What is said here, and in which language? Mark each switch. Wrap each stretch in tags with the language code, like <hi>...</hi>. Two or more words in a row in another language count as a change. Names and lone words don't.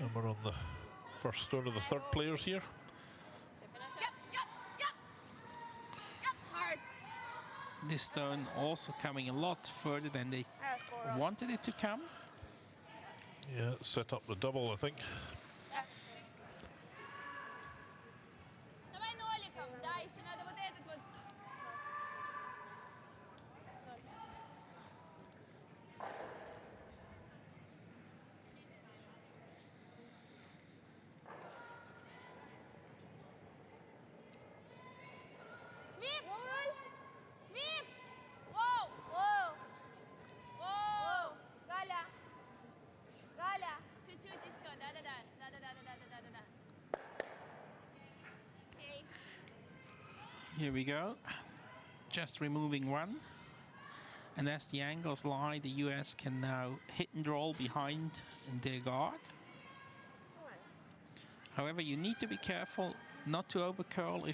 <en>And we're on the first stone of the third players here. Yep, yep, yep. Yep, hard. This stone also coming a lot further than they wanted it to come. Yeah, set up the double, I think.</en> <ru>Давай ноликом. Да, еще надо вот этот вот. Свип! Свип! Воу! Воу! Воу! Галя! Галя! Чуть-чуть еще. Да-да-да. Да-да-да-да-да-да-да. Окей.</ru> <en>Here we go. Just removing one. And as the angles lie, the US can now hit and roll behind their guard. However, you need to be careful not to overcurl.</en>